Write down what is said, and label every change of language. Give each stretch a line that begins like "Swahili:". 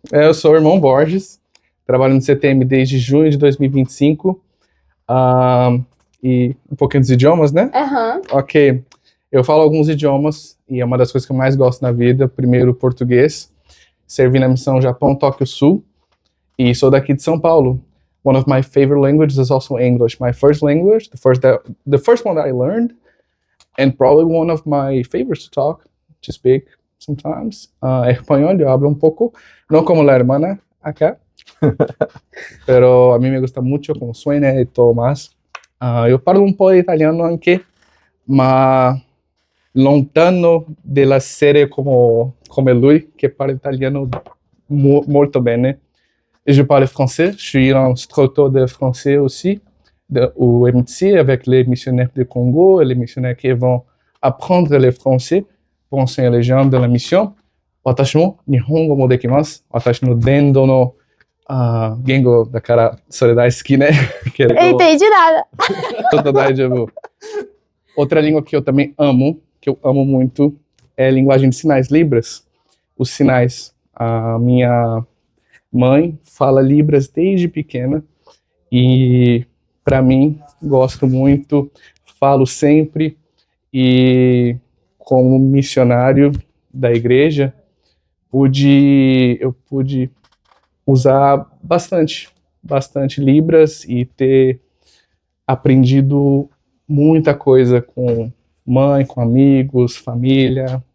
Portuguese: Eu sou o irmão Borges, trabalho no CTM desde junho de 2025, e um pouquinho dos idiomas, né? Aham. Ok. Eu falo alguns idiomas, e é uma das coisas que eu mais gosto na vida. Primeiro, português. Servi na missão Japão, Tóquio Sul, e sou daqui de São Paulo.
English: One of my favorite languages is also English. My first language, the first one that I learned, and probably one of my favorites to speak sometimes.
Portuguese: Espanhol,
Spanish: yo hablo un poco, no como la hermana acá, pero a mí me gusta mucho como suena y todo más.
Italian: Yo parlo un po' di italiano anche, ma lontano della serie come lui, che parla italiano molto bene.
French: Et je parle français, je suis instructeur de français aussi, au MTC, avec les missionnaires du Congo et les missionnaires qui vont apprendre le français pour enseigner les gens de la mission.
Japanese: 私も日本語もできます。私の伝統の言語だからそれ大好きね。けれど
Portuguese: Entendi nada. tudo daijoubu. Outra língua que eu também amo, que eu amo muito, é a linguagem de sinais, Libras. Os sinais. A minha mãe fala Libras desde pequena e, para mim, gosto muito, falo sempre, e como missionário da igreja, eu pude usar bastante Libras e ter aprendido muita coisa com mãe, com amigos, família.